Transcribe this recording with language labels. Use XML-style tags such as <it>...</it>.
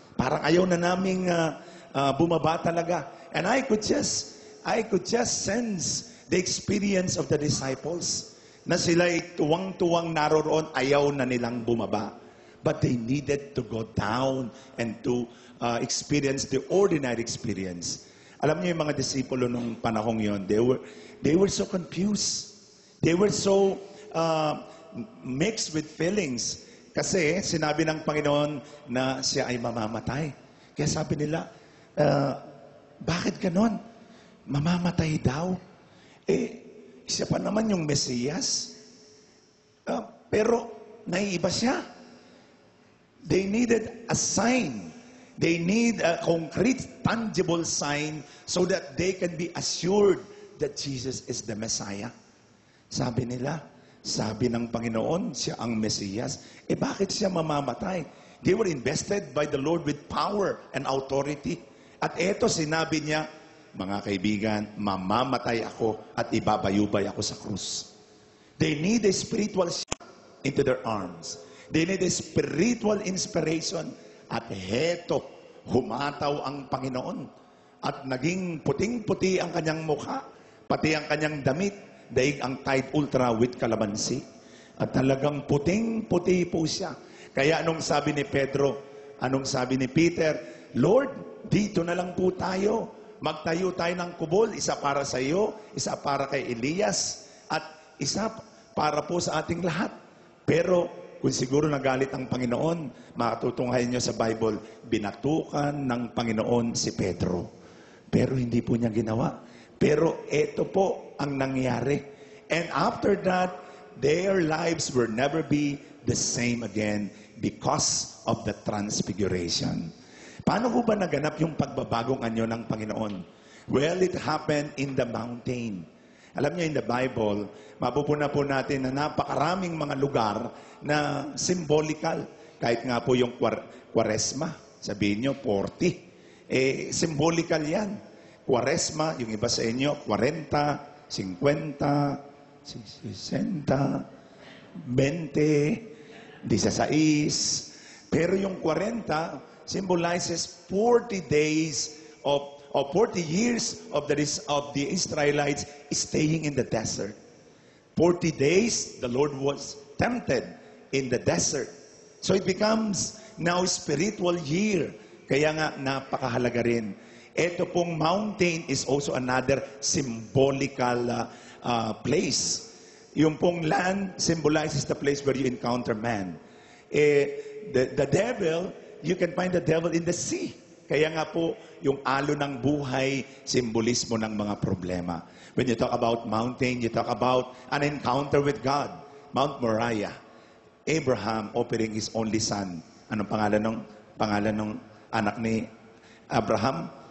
<tl>Parang ayaw na naming bumaba talaga.</tl> <en>And I could just sense the experience of the disciples</en> <tl>na sila'y tuwang-tuwang naroroon, ayaw na nilang bumaba.</tl> <en>But they needed to go down and to experience the ordinary experience.</en> <tl>Alam niyo yung mga disipulo nung panahong yon,</tl> <en>they were so confused. They were so mixed with feelings.</en> <tl>Kasi sinabi ng Panginoon na siya ay mamamatay. Kaya sabi nila, bakit ganon? Mamamatay daw. Siya pa naman yung Mesiyas. Pero naiiba siya.</tl> <en>They needed a sign. They need a concrete, tangible sign so that they can be assured that Jesus is the Messiah.</en> <tl>Sabi nila, sabi ng Panginoon, siya ang Mesiyas. Bakit siya mamamatay?</tl> <en>They were invested by the Lord with power and authority.</en> <tl>At eto, sinabi niya, mga kaibigan, mamamatay ako at ibabayubay ako sa krus.</tl> <en>They need a spiritual shock into their arms. They need a spiritual inspiration.</en> <tl>At heto, humataw ang Panginoon. At naging puting-puti ang kanyang mukha, pati ang kanyang damit, daig ang Tide Ultra with kalamansi. At talagang puting-puti po siya. Kaya anong sabi ni Pedro, anong sabi ni Peter, Lord, dito na lang po tayo. Magtayo tayo ng kubol, isa para sa iyo, isa para kay Elias, at isa para po sa ating lahat. Pero Kung siguro nagalit ang Panginoon, makatutunghayan nyo sa Bible, binatukan ng Panginoon si Pedro. Pero hindi po niya ginawa. Pero ito po ang nangyari.</tl> <en>And after that, their lives will never be the same again because of the transfiguration.</en> <tl>Paano po ba naganap yung pagbabagong anyo ng Panginoon?</tl> <en>Well, it happened in the mountain.</en> <tl>Alam niyo,</tl> <en>in the Bible,</en> <tl>mapupuna po natin na napakaraming mga lugar na symbolical. Kahit nga po yung Kwaresma, sabihin niyo, 40. Symbolical yan. Kwaresma, yung iba sa inyo, 40, 50, 60, 20, 16.</tl> <en>Pero yung 40 symbolizes 40 days of 40 years of the Israelites staying in the desert. 40 days, the Lord was tempted in the desert. So it becomes now spiritual year.</en> <tl>Kaya nga, napakahalaga rin. Ito pong</tl> <en>mountain is also another symbolical place.</en> <tl>Yung pong</tl> <en>land symbolizes the place where you encounter man. The devil, you can find the devil in the sea.</en> <tl>Kaya nga po, yung alo ng buhay, simbolismo ng mga problema.</tl> <en>When you talk about mountain, you talk about an encounter with God. Mount Moriah. Abraham offering his only son.</en> <tl>Anong pangalan ng anak ni Abraham?</tl>